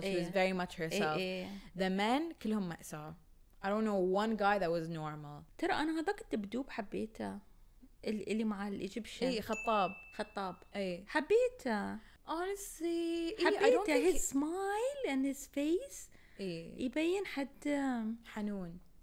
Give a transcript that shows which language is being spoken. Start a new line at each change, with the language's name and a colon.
English: She was very much herself. The men
Arabic: كلهم مأساة.
English: I don't know one guy that was normal.
Arabic: ترى أنا هذاك الدبدوب حبيته اللي مع الإيجيبشن. خطاب. حبيته.
English: Honestly,
Arabic: حبيته.
English: His smile and his face
Arabic: يبين حد حنون.